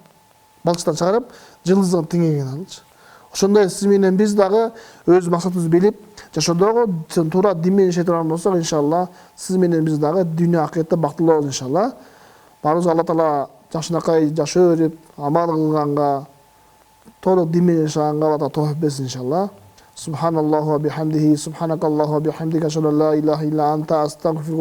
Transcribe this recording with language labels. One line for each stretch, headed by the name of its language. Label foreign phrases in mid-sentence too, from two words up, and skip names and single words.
Kyrgyz: Балчыктан чыгарып, жылдызын теңеген алчы. Ошондой сиз менен биз дагы өз максатыбызды билип, жашоодогу туура дин менен жашай турган болсок, иншалла, сиз менен биз дагы дүйнө акыйкатта бактылуу болобуз иншалла. Баарыбыз Алла Таала жакшынакай жашоо берип, амал кылганга, толук дин менен жашаганга Алла Таала тоофик берсин иншалла.
Arabic: سبحان الله وبحمده سبحانك اللهم وبحمدك أشهد أن لا إله إلا أنت أستغفرك